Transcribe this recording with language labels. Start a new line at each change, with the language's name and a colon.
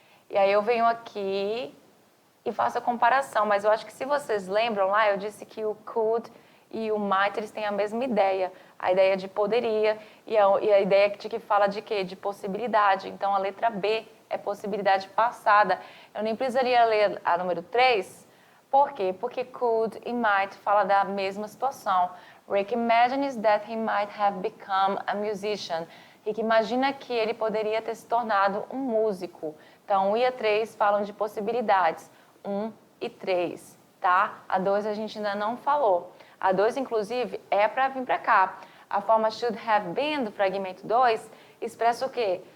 Portuguese: E aí eu venho aqui e faço a comparação, mas eu acho que se vocês lembram lá, eu disse que o could e o might, eles têm a mesma ideia, a ideia de poderia e a ideia de que fala de quê? De possibilidade. Então, a letra B é possibilidade passada. Eu nem precisaria ler a número 3, por quê? Porque could e might fala da mesma situação.
English: Rick imagines that he might have become a musician.
Portuguese: Rick imagina que ele poderia ter se tornado um músico. Então, 1 e a 3 falam de possibilidades. 1 e 3, tá? A 2 a gente ainda não falou. A 2, inclusive, é para vir para cá. A forma should have been do fragmento 2 expressa o quê?